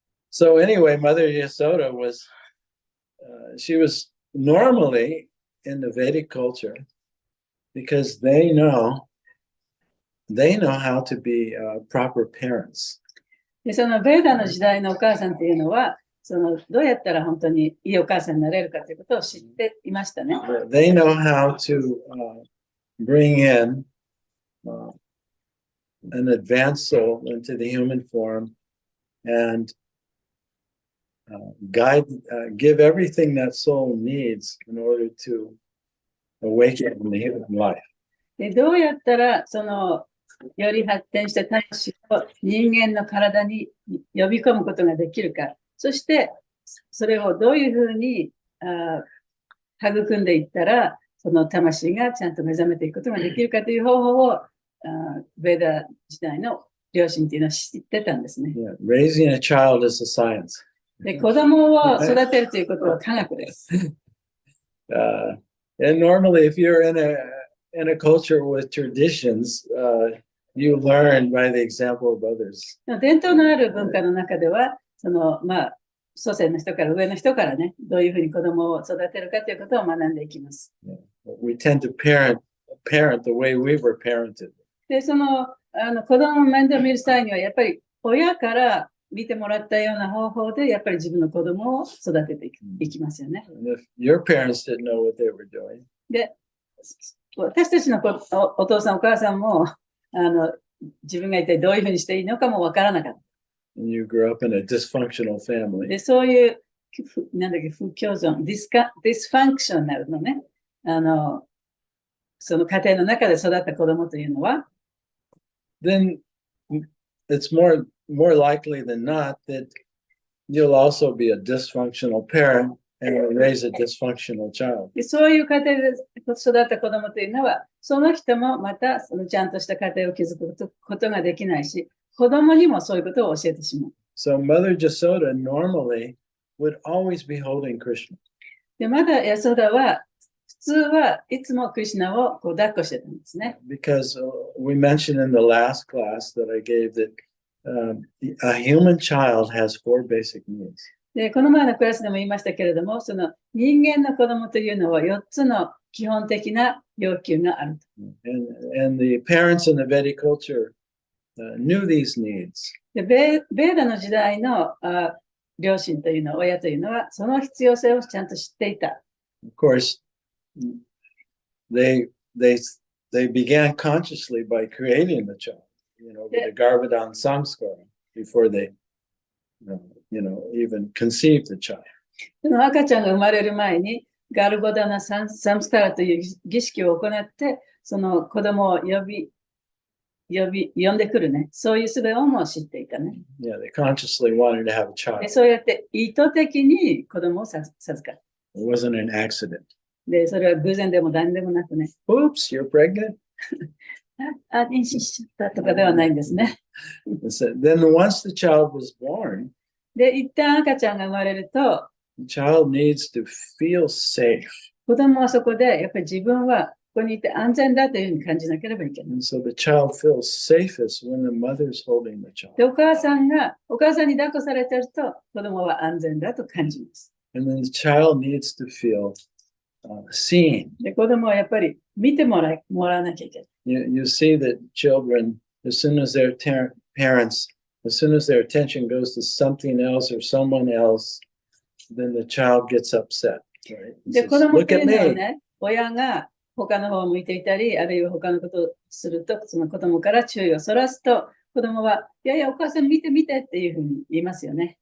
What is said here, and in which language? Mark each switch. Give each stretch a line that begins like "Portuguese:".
English: So anyway, Mother Yasoda she was normally in the Vedic culture because they know how to be proper parents.
Japanese: で、そのベーダの時代のお母さんっていうのは、どうやったら本当にいいお母さんになれるかということを知っていましたね。
English: They know how to bring in an advanced soul into the human form and give everything that soul needs in order to awaken in the human life.
Japanese: で、どうやったらより発展した魂を人間の体に呼び込むことができるか、そしてそれをどういうふうに育んでいったら、その魂がちゃんと目覚めていくことができるかという方法をベーダ時代の両親っていうのは知ってたんですね。
English: Yeah, raising a child is a science.
Japanese: で、子供を育てるということは科学です。
English: And normally, if you're in a culture with traditions, you learn by the example of others.
Japanese: 伝統のある文化の中では、祖先の人から上の人からね、どういうふうに子供を育てるかということを学んでいきます。
English: We tend to parent the way we were parented.
Japanese: で、子供を面倒見る際には、やっぱり親から見てもらったような方法で、やっぱり自分の子供を育てていきますよね。
English: And if your parents didn't know what they were doing,
Japanese: で、私たちのお父さんお母さんも、自分が一体どういうふうにしていいのかもわからなかった。
English: and you grew up in a dysfunctional
Japanese: で、
English: family,
Japanese: そういう、不共存、ディスファンクションなるのね。その家庭の中で育った子供というのは、
English: then it's more likely than not that you'll also be a dysfunctional parent and will raise a dysfunctional child.
Japanese: でそういう家庭で育った子供というのは、その人もまたちゃんとした家庭を築くことができないし、子供にもそういうことを教えてしまう。
English: So Mother Jasoda normally would always be holding Krishna.
Japanese: で、まだヤソダは、普通はいつもクリシュナを抱っこしてたんですね。
English: Because we mentioned in the last class that I gave that a human child has 4 basic needs.
Japanese: で、この前のクラスでも言いましたけれども、その人間の子供というのは4つの基本的な要求があると。
English: And the parents in the Vedic culture knew these needs.
Japanese: で、ベーダの時代の両親というのは、親というのは、その必要性をちゃんと知っていた。
English: Of course, they began consciously by creating the child, with the Garbhadan Samskara before they, even conceived the child.
Japanese: その赤ちゃんが生まれる前に、ガルボダナサムスカラという儀式を行って、その子供を呼んでくるね。そういう術をも知っていたね。
English: Yeah, they consciously wanted to have a child.
Japanese: そうやって意図的に子供を授かる。
English: It wasn't an accident.
Japanese: で、それは偶然でも何でもなくね。
English: Oops, you're pregnant.
Japanese: 妊娠しちゃったとかではないんですね。
English: Then once the child was born,
Japanese: で、一旦赤ちゃんが生まれると、
English: the child needs to feel safe.
Japanese: 子供はそこで、やっぱり自分はここにいて安全だというふうに感じなければいけない。
English: And so the child feels safest when the mother's holding the child.
Japanese: で、お母さんに抱っこされてると、子供は安全だと感じます。
English: And then the child needs to feel seen.
Japanese: で、子供はやっぱり見てもらわなきゃいけない。
English: You see that children, as soon as their parents, as soon as their attention goes to something else or someone else, then the child gets upset. Right?
Japanese: で、
English: Says,
Japanese: 子供っ
English: look
Japanese: てい
English: at
Japanese: うのは
English: me.
Japanese: ね、親が他の方を向いていたり、あるいは他のことをすると、その子供から注意をそらすと、子供は、いやいや、お母さん見て見てっていうふうに言いますよね。